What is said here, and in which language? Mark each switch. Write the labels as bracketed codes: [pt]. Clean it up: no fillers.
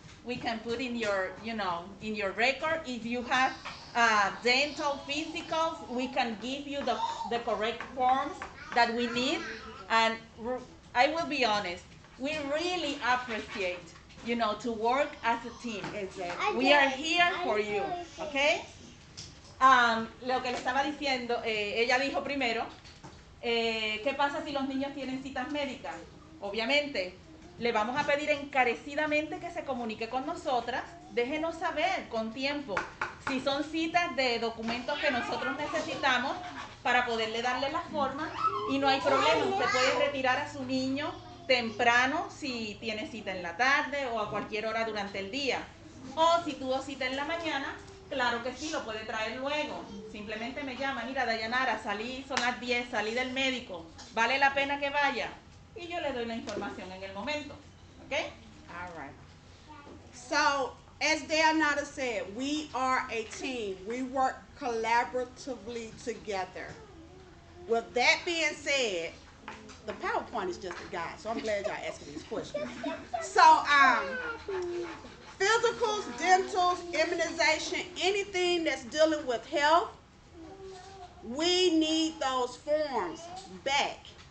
[en] We can put in your, in your record. If you have dental, physicals, we can give you the correct forms that we need. And I will be honest, we really appreciate, to work as a team. Exactly. We are here for you, okay? [es] Lo que le estaba diciendo, ella dijo primero, ¿qué pasa si los niños tienen citas médicas? Obviamente, le vamos a pedir encarecidamente que se comunique con nosotras, déjenos saber con tiempo si son citas de documentos que nosotros necesitamos para poderle darle la forma y no hay problema, usted puede retirar a su niño temprano si tiene cita en la tarde o a cualquier hora durante el día. O si tuvo cita en la mañana, claro que sí, lo puede traer luego. Simplemente me llama, mira Dayanara, son las 10, salí del médico, ¿vale la pena que vaya? Y yo le doy la información en el momento. ¿Ok? [en] All right. So, as Dayanara said, we are a team. We work collaboratively together. With that being said, the PowerPoint is just a guide, so I'm glad y'all asking these questions. So, physicals, dentals, immunization, anything that's dealing with health, we need those forms back.